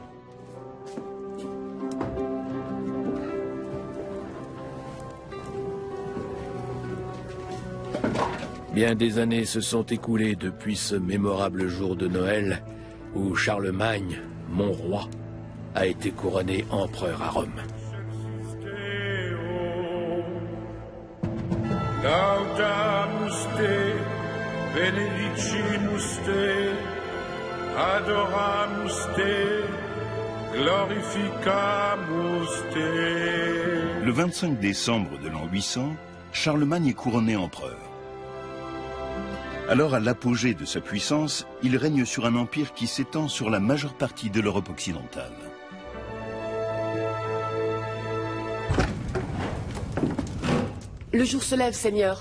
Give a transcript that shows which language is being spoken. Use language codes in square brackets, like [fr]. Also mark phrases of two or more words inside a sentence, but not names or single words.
[fr] Bien des années se sont écoulées depuis ce mémorable jour de Noël où Charlemagne, mon roi, a été couronné empereur à Rome. [la] Laudamus te, benedicimus te, adoramus te, glorificamus te. [fr] Le 25 décembre de l'an 800, Charlemagne est couronné empereur. Alors, à l'apogée de sa puissance, il règne sur un empire qui s'étend sur la majeure partie de l'Europe occidentale. Le jour se lève, Seigneur.